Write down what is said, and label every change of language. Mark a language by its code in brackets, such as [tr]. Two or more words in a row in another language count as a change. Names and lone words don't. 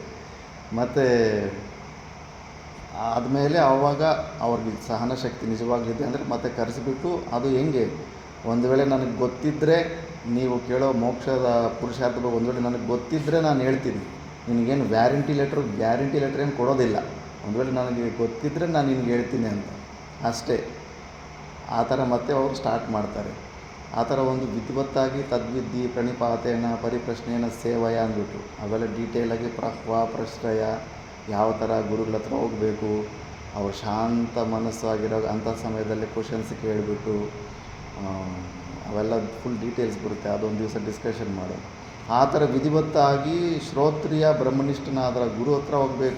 [kn] ಮತ್ತು ಆದಮೇಲೆ ಆವಾಗ ಅವ್ರಿಗೆ ಸಹನ ಶಕ್ತಿ ನಿಜವಾಗ್ಲಿದೆ ಅಂದರೆ ಮತ್ತೆ ಕರೆಸಿಬಿಟ್ಟು, ಅದು ಹೆಂಗೆ, ಒಂದು ವೇಳೆ ನನಗೆ ಗೊತ್ತಿದ್ದರೆ, ನೀವು ಕೇಳೋ ಮೋಕ್ಷದ ಪುರುಷಾರ್ಥ ಒಂದು ವೇಳೆ ನನಗೆ ಗೊತ್ತಿದ್ದರೆ ನಾನು ಹೇಳ್ತೀನಿ, ನಿನಗೇನು [en] guarantee letter [kn] ಏನು ಕೊಡೋದಿಲ್ಲ. ಒಂದು ವೇಳೆ ನನಗೆ ಗೊತ್ತಿದ್ದರೆ ನಾನು ನಿನಗೆ ಹೇಳ್ತೀನಿ ಅಂತ ಅಷ್ಟೇ. ಆ ಥರ ಮತ್ತೆ ಅವರು ಸ್ಟಾರ್ಟ್ ಮಾಡ್ತಾರೆ. ಆ ಥರ ಒಂದು ವಿಧಿವತ್ತಾಗಿ [sa] ತದ್ವಿಧಿ ಪ್ರಣಿಪಾತೇನ ಪರಿಪ್ರಶ್ನೇನ ಸೇವಯ [kn] ಅಂದ್ಬಿಟ್ಟು ಅವೆಲ್ಲ ಡೀಟೇಲಾಗಿ ಪ್ರಶ್ರಯ, ಯಾವ ಥರ ಗುರುಗಳ ಹತ್ರ ಹೋಗಬೇಕು, ಅವ್ರು ಶಾಂತ ಮನಸ್ಸಾಗಿರೋ ಅಂಥ ಸಮಯದಲ್ಲಿ ಕ್ವಶನ್ಸ್ ಕೇಳಿಬಿಟ್ಟು ಅವೆಲ್ಲ [en] full details [kn] ಬರುತ್ತೆ. ಅದೊಂದು ದಿವಸ ಡಿಸ್ಕಷನ್ ಮಾಡೋದು. ಆ ಥರ ವಿಧಿವತ್ತಾಗಿ ಶ್ರೋತ್ರಿಯ ಬ್ರಹ್ಮನಿಷ್ಠನಾದರ ಗುರು ಹತ್ರ ಹೋಗಬೇಕು.